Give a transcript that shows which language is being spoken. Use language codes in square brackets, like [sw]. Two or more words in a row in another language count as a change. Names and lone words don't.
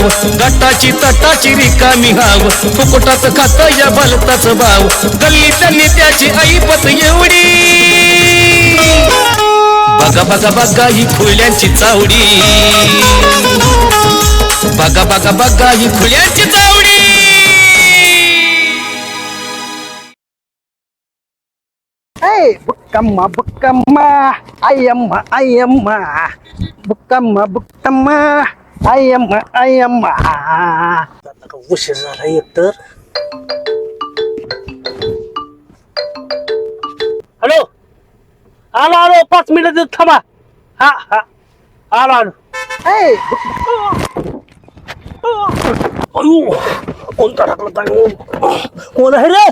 [mr] गटाची तटाची रिकामी हाव, फुकटाच खात या भलताच भाव. गल्लीतल्या नेत्याची ऐपत एवढी, बघा बघा बघा ही खुल्यांची चावडी. बघा बघा बघा ही खुल्यांची चावडी. Bukama bukama ayamma ayamma bukama bukama ayamma ayamma. आता उशीर झाला एकतर. हॅलो आलो आलो 5 मिनिट थांबा. हा हा आलो आलो. अयो कोणता टाकला काय कोण आहे रे?